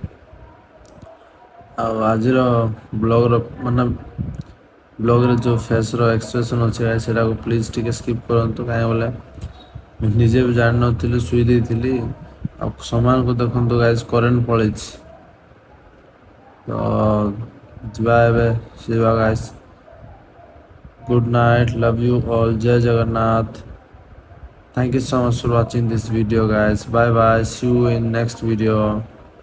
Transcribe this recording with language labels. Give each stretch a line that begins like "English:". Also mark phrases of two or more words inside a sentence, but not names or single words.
Odia: ଆଉ ଆଜିର ବ୍ଲଗ୍ର ବ୍ଲଗ୍ରେ ଯେଉଁ
English: face expression
Odia: ଅଛି ସେଇଟାକୁ ପ୍ଲିଜ୍ ଟିକେ ସ୍କିପ୍ କରନ୍ତୁ। କାହିଁ ବୋଲେ ମୁଁ ନିଜେ ବି ଜାଣିନଥିଲି, ଶୋଇ ଦେଇଥିଲି। ଆଉ ସମାନକୁ ଦେଖନ୍ତୁ ଗାଇଜ୍ କରେଣ୍ଟ ପଳେଇଛି। ତ ଯିବା ଏବେ ଶୋଇବା ଗାଇଜ୍।
English: Good night, love you all, Jai Jagannath. Thank you so much for watching this video guys. Bye bye, see you in next video.